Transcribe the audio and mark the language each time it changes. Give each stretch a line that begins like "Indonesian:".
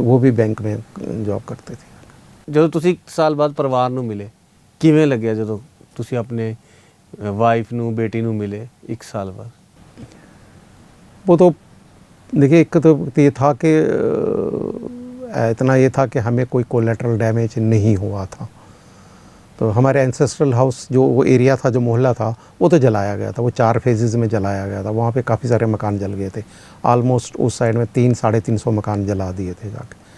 Hindi: वो भी बैंक में जॉब करते थे।
Punjabi: ਜਦੋਂ ਤੁਸੀਂ 1 ਸਾਲ ਬਾਅਦ ਪਰਿਵਾਰ ਨੂੰ ਮਿਲੇ, ਕਿਵੇਂ ਲੱਗਿਆ ਜਦੋਂ ਤੁਸੀਂ ਆਪਣੇ ਵਾਈਫ ਨੂੰ, बेटी ਨੂੰ
Hindi: मिले 1 साल बाद? वो तो देखिए एक तो ये था कि इतना ये था कि हमें कोई कोलेटरल डैमेज नहीं हुआ था। तो हमारे एंसेस्ट्रल हाउस जो वो एरिया था, जो मोहल्ला था, वो तो जलाया गया था, वो 4 फेजेज़ में जलाया गया था। वहाँ पे काफ़ी सारे मकान जल गए थे, ऑलमोस्ट उस साइड में 300-350 मकान जला दिए थे जाके।